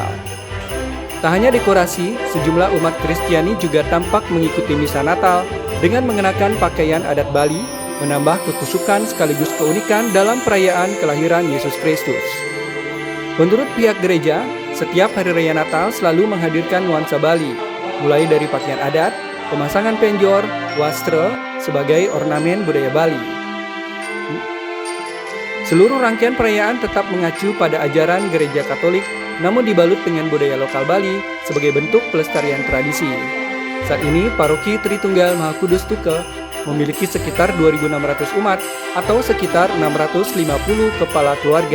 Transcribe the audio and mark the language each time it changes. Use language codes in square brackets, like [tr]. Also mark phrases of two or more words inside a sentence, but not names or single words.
[id] Tak hanya dekorasi, sejumlah umat Kristiani juga tampak mengikuti misa Natal dengan mengenakan pakaian adat Bali, menambah kekusukan sekaligus keunikan dalam perayaan kelahiran Yesus Kristus. Menurut pihak gereja, setiap hari raya Natal selalu menghadirkan nuansa Bali, mulai dari pakaian adat, pemasangan penjor, wastra sebagai ornamen budaya Bali. Seluruh rangkaian perayaan tetap mengacu pada ajaran gereja Katolik, namun dibalut dengan budaya lokal Bali sebagai bentuk pelestarian tradisi. Saat ini, Paroki Tritunggal Maha Kudus Tuke memiliki sekitar 2.600 umat atau sekitar 650 kepala keluarga.